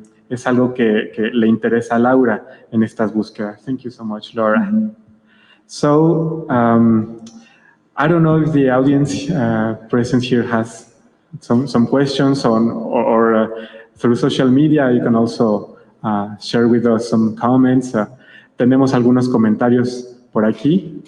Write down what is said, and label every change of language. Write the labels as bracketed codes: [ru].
[es] Es algo que le interesa a Laura en estas búsquedas. [en] Thank you so much, Laura. So, I don't know if the audience present here has some questions or through social media. You can also share with us some comments. [es] Tenemos algunos comentarios por aquí.